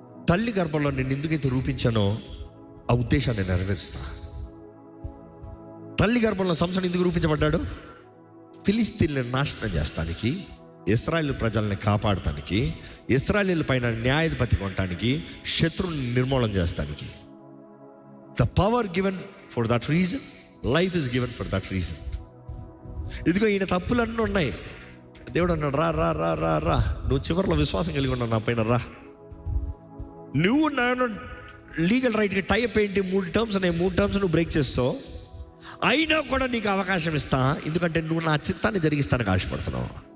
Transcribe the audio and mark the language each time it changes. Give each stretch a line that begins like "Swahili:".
Telugu: తల్లి గర్భంలో నేను ఎందుకైతే రూపించానో ఆ ఉద్దేశాన్ని నెరవేరుస్తా. తల్లి గర్భంలో సంసోను ఎందుకు రూపించబడ్డాడు? ఫిలిస్తీన్లను నాశనం చేస్తానికి, ఇశ్రాయేలు ప్రజల్ని కాపాడటానికి, ఇశ్రాయేలు పైన న్యాయాధిపతి కొనటానికి, శత్రువుని నిర్మూలన చేస్తానికి.
English: The power given for that reason, life is given for that reason.
Telugu: ఇదిగో ఈయన తప్పులన్నీ ఉన్నాయి. దేవుడు అన్నాడు, రా రా రా రా రా, నువ్వు చివరిలో విశ్వాసం కలిగి ఉన్నావు నా పైన, రా. నువ్వు నేను లీగల్ రైట్కి టైప్ ఏంటి 3 టర్మ్స్ ఉన్నాయి, 3 టర్మ్స్ నువ్వు బ్రేక్ చేస్తావు, అయినా కూడా నీకు అవకాశం ఇస్తా, ఎందుకంటే నువ్వు నా చిత్తాన్ని జరిగిస్తానికి ఆశపడుతున్నావు.